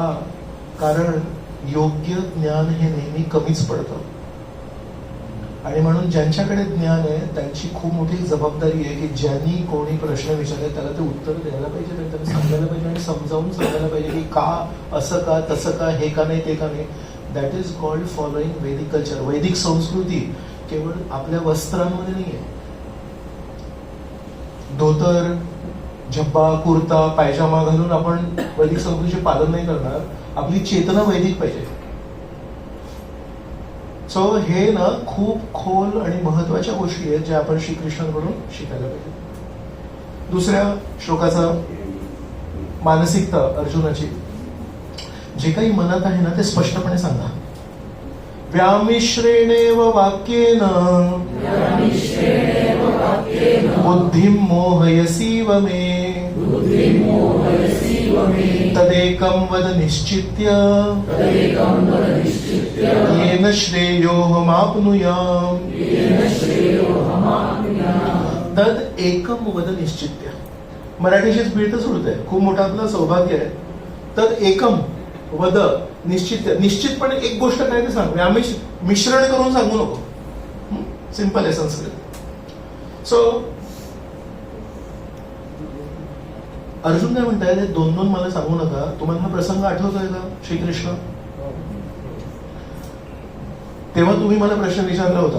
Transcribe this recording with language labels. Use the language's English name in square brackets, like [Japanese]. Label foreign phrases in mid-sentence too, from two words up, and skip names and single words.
[Marathi] कारण योग्य ज्ञान हे नेहमी कमीच पडतं आणि म्हणून ज्यांच्याकडे ज्ञान आहे त्यांची खूप मोठी जबाबदारी आहे की ज्यांनी कोणी प्रश्न विचारले त्याला ते उत्तर द्यायला पाहिजे, त्यांना सांगायला पाहिजे आणि समजावून सांगायला पाहिजे की का असं का तसं का, हे का नाही ते का नाही. [English] That is called following Vedic culture. [Marathi] वैदिक संस्कृती केवळ आपल्या वस्त्रांमध्ये नाहीये. धोतर, झब्बा, कुर्ता, पायजामा घालून आपण वैदिक संस्कृतीचे पालन नाही करणार. आपली चेतना वैदिक पाहिजे. सो हे ना खूप खोल आणि महत्वाच्या गोष्टी आहेत ज्या आपण श्रीकृष्णांकडून शिकायला पाहिजे. दुसऱ्या श्लोकाचा मानसिकता अर्जुनाची, जे काही मनात आहे ना ते स्पष्टपणे सांगा. [Sanskrit] व्यामिश्रेणेव वाक्येन बुद्धिं मोहयसीव मे तदेकं वद निश्चित्य येन श्रेयोहमाप्नुयाम. तद एकम वद निश्चित्य. [Marathi] मराठीची स्पीड तर सुरत आहे, खूप मोठं आपलं सौभाग्य आहे. [Sanskrit] तद एकम वद निश्चित. [Marathi] निश्चितपणे एक गोष्ट काय ते सांग. मिश्रण करून सांगू नको. सिंपल आहे संस्कृत. सो अर्जुन काय म्हणताय ते दोन मला सांगू नका. तुम्हाला हा प्रसंग आठवतोय का श्रीकृष्ण? तेव्हा तुम्ही मला प्रश्न विचारला होता.